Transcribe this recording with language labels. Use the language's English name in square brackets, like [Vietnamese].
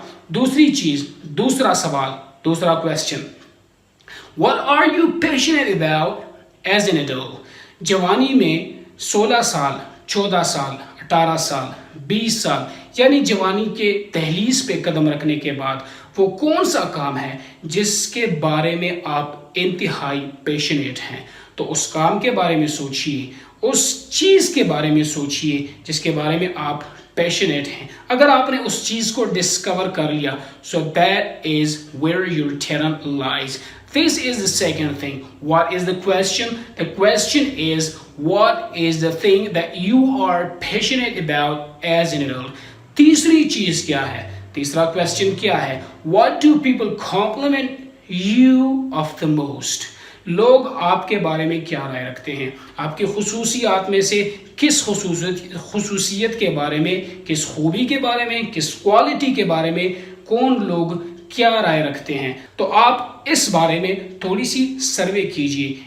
[Urdu] دوسری چیز, دوسرا سوال, دوسرا [English] question, what are you passionate about as an adult? [Urdu] جوانی میں 16 سال, 14 سال, 18 سال, 20 سال, یعنی جوانی کے دہلیز پہ قدم رکھنے کے بعد وہ کون سا کام ہے جس کے بارے میں آپ انتہائی پیشنیٹ ہیں؟ تو اس کام کے بارے میں سوچئے, اس چیز کے بارے میں سوچئے جس کے بارے میں آپ پیشنیٹ ہیں. اگر آپ نے اس چیز کو ڈسکور کر لیا, [English] so that is where your talent lies. This is the second thing. What is the question? The question is, what is the thing that you are passionate about as an adult? [Urdu] تیسری چیز کیا ہے, تیسرا question کیا ہے? [English] What do people compliment you of the most. [Urdu] لوگ آپ کے بارے میں کیا رائے رکھتے ہیں؟ آپ کی خصوصیات میں سے کس خصوصیت کے بارے میں، کس خوبی کے بارے میں، کس کوالٹی کے بارے میں کون لوگ کیا رائے رکھتے ہیں؟ تو آپ اس بارے میں تھوڑی سی سروے کیجئے.